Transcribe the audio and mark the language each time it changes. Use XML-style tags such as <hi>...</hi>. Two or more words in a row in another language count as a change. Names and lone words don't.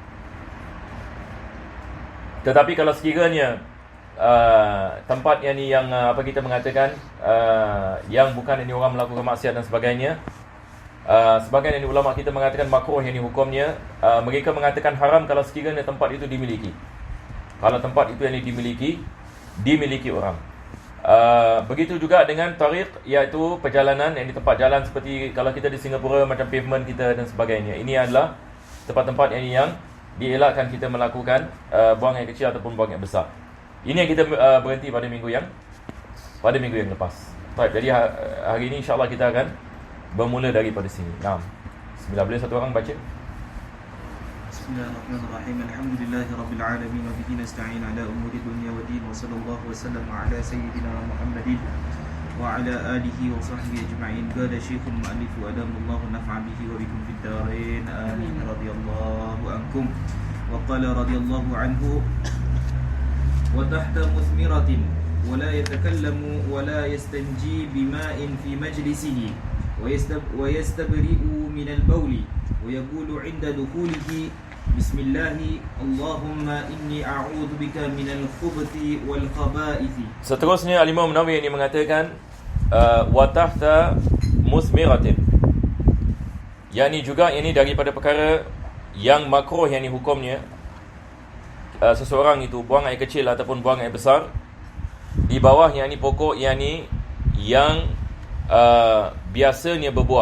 <ms>Tetapi kalau sekiranya tempat yang kita mengatakan yang bukan orang melakukan maksiat dan sebagainya, sebagian ulama kita mengatakan makruh hukumnya. Mereka mengatakan haram kalau sekiranya tempat itu dimiliki. Kalau tempat itu dimiliki orang. Begitu juga dengan tariq, iaitu perjalanan di tempat jalan, seperti kalau kita di Singapura macam pavement kita dan sebagainya. Ini adalah tempat-tempat yang dielakkan kita melakukan buang air kecil ataupun buang air besar. Ini yang kita berhenti pada minggu yang lepas. Baik, jadi hari ini insya-Allah kita akan bermula daripada sini. Naam. Bismillah, boleh satu orang baca?</ms> <ar>بسم الله الرحمن الرحيم. الحمد لله رب العالمين وبه نستعين على أمور الدنيا والدين وصلى الله وسلم على سيدنا محمد وعلى آله وصحبه أجمعين. قال الشيخ المؤلف وأدام الله نفع به وبكم في الدارين. آمين رضي الله عنكم. وقال رضي الله عنه وتحت مثمرة ولا يتكلم ولا يستنجي بماء في مجلسه ويستبرئ من البول ويقول عند دخوله بسم الله اللهم إني أعوذ بك من الخبث والخبائث.</ar> <ms>Seterusnya Al-Imam Nawawi ini mengatakan</ms> <ar>وتحت مثمرة,</ar> <ms>juga ini daripada perkara yang makruh hukumnya, seseorang itu buang air kecil ataupun buang air besar di bawah pokok yang biasanya berbuah.</ms>